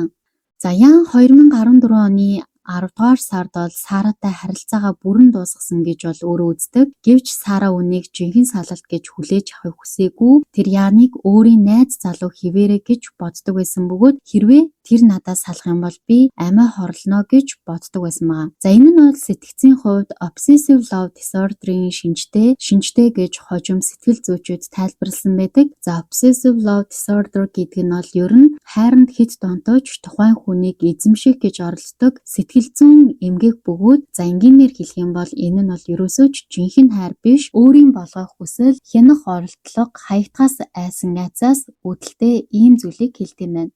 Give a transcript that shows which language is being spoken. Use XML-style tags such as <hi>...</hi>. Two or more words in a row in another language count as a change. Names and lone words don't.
<mn>За Яан 2014 оны 10 дугаар сард бол Саратай харилцаагаа бүрэн дуусгасан гэж бол өөрөө үздэг. Гэвч Сара үнийг жинхэнэ салалт гэж хүлээж авахыг хүсээгүй. Тэр Яаныг өөрийн найз залуу хിവэрэ гэж боддог байсан бөгөөд хэрвээ тэр надаас салах юм бол би амиа хорлоно гэж боддог байсан маа. За энэ нь бол сэтгцийн хувьд</mn> <en>obsessive love disorder-</en> <mn>ийн шинжтэй гэж хожим сэтгэл зүйчид тайлбарласан байдаг. За</mn> <en>obsessive love disorder</en> <mn>гэдэг нь бол ер нь хайранд хит донтож тухайн хүнийг эзэмших гэж оролддог сэтгэл зүйн эмгэг бөгөөд за энгийнээр хэлэх юм бол энэ нь бол ерөөсөө ч жинхэнэ хайр биш, өөрийн болгох хүсэл, хянах оролдлого, хаягдхаас айсан айцаас үүдэлтэй ийм зүйлийг хэлдэг юм байна.</mn>